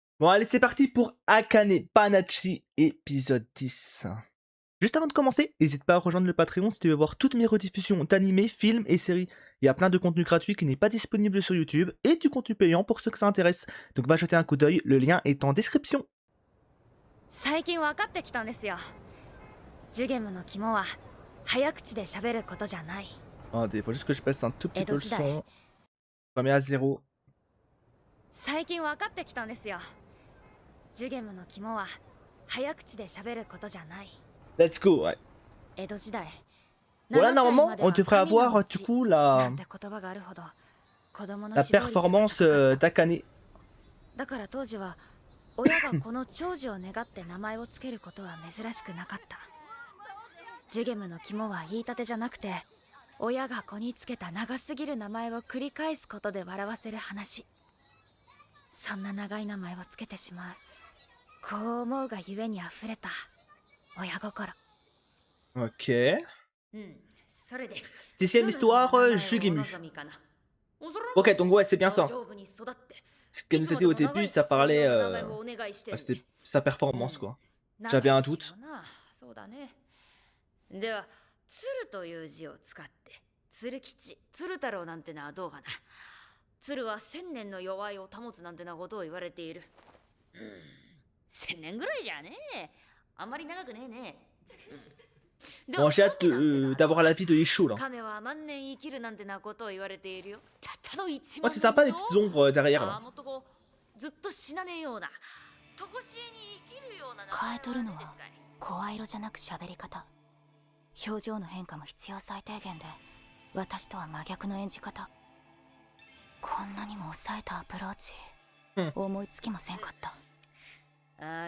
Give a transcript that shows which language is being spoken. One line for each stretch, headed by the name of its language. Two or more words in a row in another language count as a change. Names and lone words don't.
French: Bon, allez, c'est parti pour Akane Panachi, épisode 10. Juste avant de commencer, n'hésite pas à rejoindre le Patreon si tu veux voir toutes mes rediffusions d'animés, films et séries. Il y a plein de contenu gratuit qui n'est pas disponible sur YouTube et du contenu payant pour ceux que ça intéresse. Donc va jeter un coup d'œil, le lien est en description.
Japanese: 最近分かってきたんですよ。ジュゲムの肝は早口で喋ることじゃない。
French: Attendez, il faut juste que je baisse un tout petit peu le
Japanese: 江戸時代。
French: son. Je remets à 0.
Japanese: 最近分かってきたんですよ。ジュゲムの肝は早口で喋ることじゃない。
English: Let's go,
French: ouais.
Japanese: 江戸時代。
French: Bon là, normalement, on devrait avoir du coup la performance d'Akane.
Japanese: だから当時は親がこの長寿を願って名前をつけることは珍しくなかった。ジュゲムの肝は言いたてじゃなくて、親が子につけた長すぎる名前を繰り返すことで笑わせる話。そんな長い名前をつけてしまう。こう思うがゆえに溢れた親心。
French: Ok.
Japanese: それで
French: Dixième histoire, Jugemu. Ok, donc ouais, c'est bien ça. Ce qu'elle nous a dit au début, ça parlait... c'était sa performance, quoi. J'avais un doute.
Japanese: では、鶴という字を使って、鶴吉、鶴太郎なんてのはどうかな。鶴は1000年の弱いを保つなんてなことを言われている。1000年ぐらいじゃねえ。あんまり長くねえね。
French: Bon, j'ai hâte d'avoir la vie de Isho, là. Ouais, c'est sympa les petites ombres derrière, là.
Japanese: 変えとるのは声色じゃなく喋り方。表情の変化も必要最低限で、私とは真逆の演じ方。こんなにも抑えたアプローチ、思いつきませんかった。